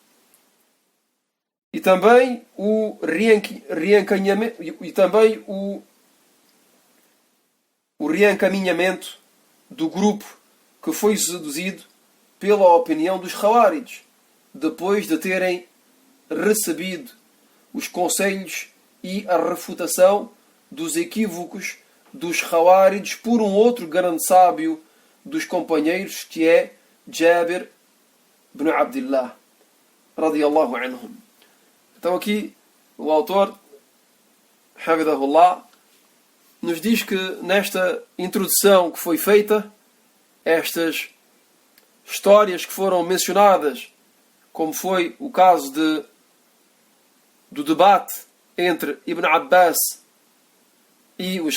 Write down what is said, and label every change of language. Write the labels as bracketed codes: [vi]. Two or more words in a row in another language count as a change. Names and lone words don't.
[pt] E também o reencaminhamento do grupo que foi seduzido pela opinião dos Khawarij, depois de terem recebido os conselhos e a refutação dos equívocos dos Khawarij por um outro grande sábio dos companheiros, que é Jabir ibn Abdullah [ar] رضي الله عنهم. [pt] Então aqui o autor, Hafidhahullah, nos diz que nesta introdução que foi feita, estas histórias que foram mencionadas, como foi o caso do debate entre Ibn Abbas e os